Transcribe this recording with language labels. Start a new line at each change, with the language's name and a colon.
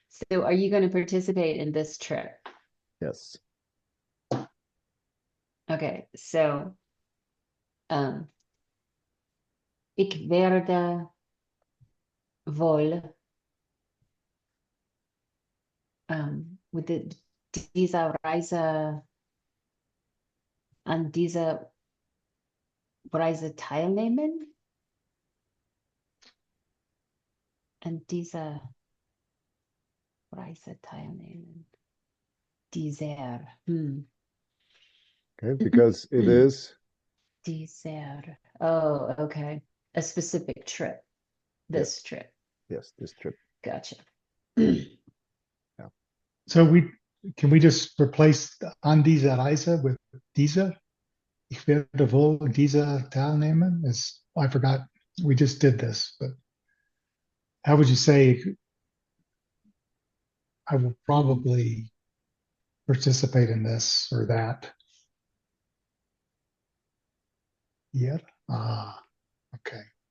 English: So are you going to participate in this trip? Yes. Okay, so um,
German: ik werde wohl with dieser Reise an dieser Reise teilnehmen? An dieser Reise teilnehmen. Dieser.
English: Okay. Because it is. Dieser. Oh, okay. A specific trip. Yes. This trip. Yes. This trip. Gotcha. Yeah. So can we just replace
German: an dieser Reise
English: with dieser?
German: Ich werde wohl dieser teilnehmen.
English: I forgot. We just did this, but how would you say I will probably participate in this or that? Yeah. Ah, okay.